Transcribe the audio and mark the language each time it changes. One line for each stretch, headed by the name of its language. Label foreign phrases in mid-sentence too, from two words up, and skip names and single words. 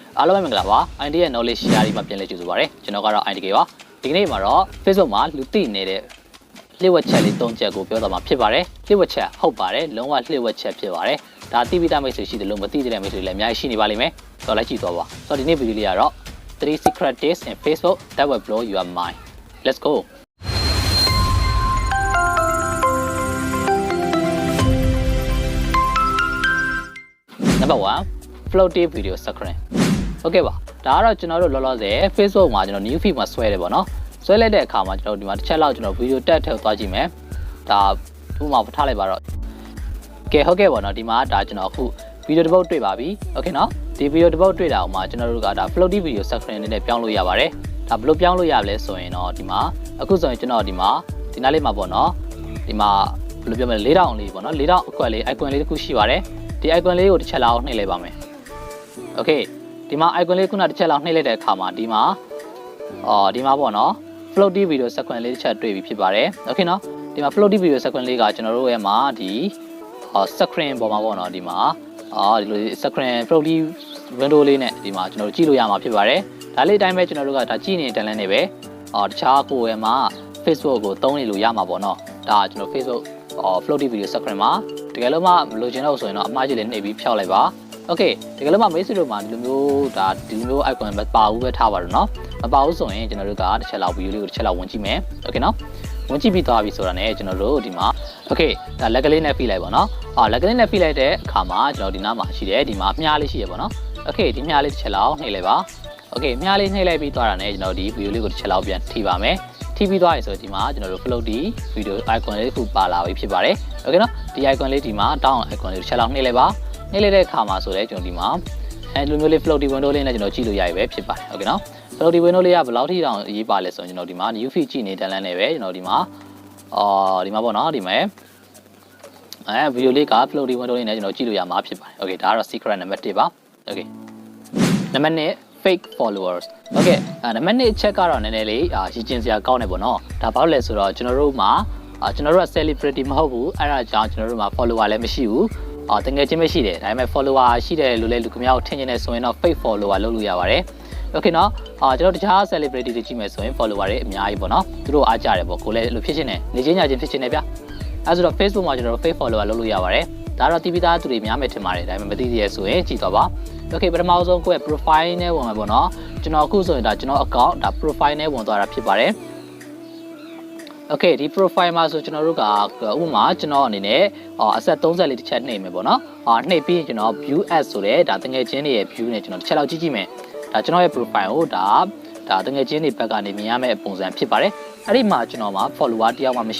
Burmese: အားလုံးပဲမင်္ဂလာပါ ID ရဲ့
English: knowledge share
Burmese: ဒီမှာပြန်လည်ကြိုဆိုပါရစေကျွန်တော်ကတော့ ID ကပါဒီကနေ့မှာတော့ Facebook မှာလူသိနေတဲ့လျှို့ဝှက်ချက်လေး၃ချက်ကိုပြောသွားမှာဖြစ်ပါတယ်လျှို့ဝှက်ချက်ဟုတ်ပါတယ်လုံးဝလျှို့ဝှက်ချက်ဖြစ်ပါတယ်ဒါသိပြီးသားမိတ်ဆွေရှိတယ်လို့မသိတဲ့မိတ်ဆွေလည်းအများကြီးရှိနေပါလိမ့်မယ်ဆိုတော့လိုက်ကြည့်သွားပါဆိုတော့ဒီနေ့ဗီဒီယိုလေးကတော့
English: 3 secret tips in Facebook that will blow your mind let's go number 1 floating video screen
Burmese: โอเคပါဒါကတော့ကျွန်တော်တို့လောလောဆယ် Facebook မှာကျွန်တော်
English: new feed
Burmese: မှာဆွဲတယ်ပေါ့နော်ဆွဲလိုက်တဲ့အခါမှာကျွန်တော်ဒီမှာတစ်ချက်လောက်ကျွန်တော် video တက် ထည့်သွားကြည့်မယ်ဒါဥပမာထားလိုက်ပါတော့ကဲဟုတ်ကဲ့ပေါ့နော်ဒီမှာဒါကျွန်တော်အခု video တစ်ပုတ်တွေ့ပါပြီโอเคနော်ဒီ video တစ်ပုတ်တွေ့တာအောင်မှာကျွန်တော်တို့ကဒါ
English: floating video screen
Burmese: အနေနဲ့ပြောင်းလို့ရပါတယ်ဒါဘယ်လိုပြောင်းလို့ရလဲဆိုရင်တော့ဒီမှာအခုဆိုရင်ကျွန်တော်ဒီမှာဒီနားလေးမှာပေါ့နော်ဒီမှာဘယ်လိုပြောမလဲ၄တောင်လေးပေါ့နော်၄တောင်အကွက်လေး icon လေးတစ်ခုရှိပါတယ်ဒီ icon လေးကိုတစ်ချက်လောက်နှိပ်လိုက်ပါမယ်โอเค ဒီမှာ icon လေးခုနတစ်ချက်လောက်နှိပ်လိုက်တဲ့အခါမှာဒီမှာပေါ့နော်
English: floating video screen
Burmese: လေးတစ်ချက်တွေ့ပြီဖြစ်ပါတယ်โอเคနော်ဒီမှာ
English: floating video screen
Burmese: လေးကကျွန်တော်တို့ရဲ့မှာဒီ screen ပေါ်မှာပေါ့နော်ဒီမှာဒီလို
English: screen floating window
Burmese: လေးနဲ့ဒီမှာကျွန်တော်တို့ကြည့်လို့ရမှာဖြစ်ပါတယ်ဒါလေးအတိုင်းပဲကျွန်တော်တို့ကဒါကြည့်နေတဲ့တန်းလန်းနေပဲ တခြားကိုယ်ရဲ့မှာ Facebook ကိုသုံးနေလို့ရမှာပေါ့နော်ဒါကျွန်တော် Facebook
English: floating video screen
Burmese: မှာတကယ်လို့မှမလိုချင်တော့ဆိုရင်တော့အမှားကြီးလေးနှိပ်ပြီးဖျောက်လိုက်ပါโอเคတကယ်လို့မှမိတ်ဆွေတို့မှာဒီလိုမျိုးဒါဒီလိုမျိုး icon မပါဘူးပဲထားပါ တော့เนาะမပါဘူးဆိုရင်ကျွန်တော်တို့ကတစ်ချက်လောက် video လေးကိုတစ်ချက်လောက်ဝင်ကြည့်မယ်
Thai: โอเคเนาะ
Burmese: ဝင်ကြည့်ပြီးသွားပြီဆိုတာနဲ့ကျွန်တော်တို့ဒီမှာโอเคဒါလက်ကလေးနဲ့ဖိလိုက်ပါเนาะ လက်ကလေးနဲ့ဖိလိုက်တဲ့အခါမှာကျွန်တော်ဒီနားမှာရှိတယ်ဒီမှာမြားလေးရှိရပါ
Thai: เนาะโอเค
Burmese: ဒီမြားလေးတစ်ချက်လောက်နှိပ်လိုက်ပါโอเคမြားလေးနှိပ်လိုက်ပြီးသွားတာနဲ့ကျွန်တော်ဒီ video လေးကိုတစ်ချက်လောက်ပြန်ထိပါမယ်ထိပြီးသွားပြီဆိုဒီမှာကျွန်တော်တို့
English: floating video icon
Burmese: လေးတစ်ခုပါလာပြီဖြစ်ပါတယ်
Thai: โอเคเนาะ
Burmese: ဒီ icon လေးဒီမှာ
English: down icon
Burmese: လေးတစ်ချက်လောက်နှိပ်လိုက်ပါနှိပ်လိုက်တဲ့အခါမှာဆိုလဲကျွန်တော်ဒီမှာလိုမျိုးလေး
English: floating window
Burmese: လေးနဲ့ကျွန်တော်ကြည့်လို့ရပြီပဲဖြစ်ပါတယ်
Thai: โอเคเนาะ
English: floating window
Burmese: လေးကဘယ်လောက်ထိတောင်ရေးပါလဲဆိုရင်ကျွန်တော်ဒီမှာ
English: new feed
Burmese: ကြည့်နေတန်းလန်းနေပဲကျွန်တော်ဒီမှာဒီမှာပေါ့နော်ဒီမှာ video လေးက
English: floating window
Burmese: လေးနဲ့ကျွန်တော်ကြည့်လို့ရမှာဖြစ်ပါတယ်โอเคဒါကတော့
English: secret number 1
Burmese: ပါโอเค
English: number 2 fake followers
Burmese: โอเคနံပါတ်1အချက်ကတော့နည်းနည်းလေးရည်ကျင်စရာကောင်းတယ် ပေါ့နော်ဒါဘာလို့လဲဆိုတော့ကျွန်တော်တို့မှာကျွန်တော်တို့က celebrity မဟုတ်ဘူးအဲ့ဒါကြောင့်ကျွန်တော်တို့မှာ follower လည်းမရှိဘူးတကယ်ချင်းမရှိတယ်ဒါပေမဲ့ follower ရှိတယ်လို့လည်းလူကများကိုထင်ကျင်နေဆိုရင်တော့
English: fake follower
Burmese: လုပ်လို့ရပါတယ်
Thai: โอเคเนาะ
Burmese: ကျွန်တော်တခြား celebrity တွေကြည့်မယ်ဆိုရင် follower တွေအများကြီးပေါ့နော်သူတို့အားကြတယ်ပေါ့ကိုလည်းလို့ဖြစ်ချင်တယ်နေချင်းညချင်းဖြစ်ချင်တယ်ဗျအဲဆိုတော့ Facebook မှာကျွန်တော်တို့
English: fake follower
Burmese: လုပ်လို့ရပါတယ်ဒါတော့တီးပြီးသားသူတွေများမယ်ထင်ပါတယ်ဒါပေမဲ့မသိသေးရဆိုရင်ကြည့်တော့ပါโอเคပထမဆုံးကိုယ့်ရဲ့ profile နဲ့ဝင်မယ်ပေါ့နော် ကျွန်တော်အခုဆိုရင်ဒါကျွန်တော် account ဒါ profile နဲ့ဝင်သွားတာဖြစ်ပါတယ်โอเคဒီ profile မှာဆိုကျွန်တော်တို့ကဥပမာကျွန်တော်အနေနဲ့အဆက်30လေးတစ်ချက်နှိပ်မယ်ပေါ့နော်နှိပ်ပြီးကျွန်တော်
English: view as
Burmese: ဆိုတဲ့ဒါတငယ်ချင်းတွေရဲ့ view နဲ့ကျွန်တော်တစ်ချက်လောက်ကြည့်ကြည့်မယ်ဒါကျွန်တော်ရဲ့ profile ကိုဒါတငယ်ချင်းတွေဘက်ကနေမြင်ရမယ့်ပုံစံဖြစ်ပါတယ်အဲ့ဒီမှာကျွန်တော်မှာ follower တယောက်မှမရှိ